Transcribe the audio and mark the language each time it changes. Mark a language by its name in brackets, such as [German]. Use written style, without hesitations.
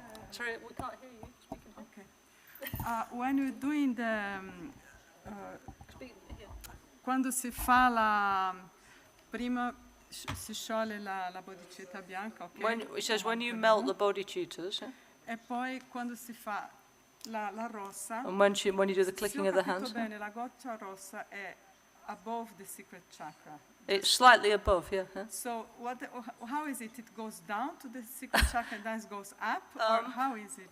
[English] Sorry, we can't hear you. Speaking Okay. When you're doing the... Speak here. [Italian] Quando si fa la... Prima si scioglie la bodhicitta bianca, ok? [English] It says when you melt the bodhicittas, yeah? [Italian] E poi quando si fa la rossa... [English] And when you do the clicking of the hands. [Italian] bene, la goccia rossa è [English] above the secret chakra. It's slightly above, yeah. Huh? So how is it? It goes down to the secret chakra and then it goes up, or how is it?